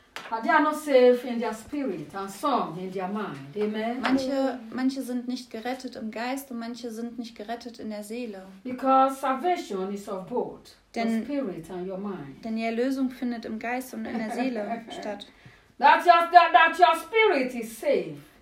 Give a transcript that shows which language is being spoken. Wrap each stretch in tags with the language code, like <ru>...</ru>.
<en>And they are not saved in their spirit and some in their mind. Amen.</en> <de>Manche sind nicht gerettet im Geist und manche sind nicht gerettet in der Seele.</de> <en>Because salvation is of both,</en> <de>denn,</de> <en>your spirit and your mind.</en> <de>Denn die Erlösung findet im Geist und in der Seele statt.</de> <en>That your spirit is saved.</en>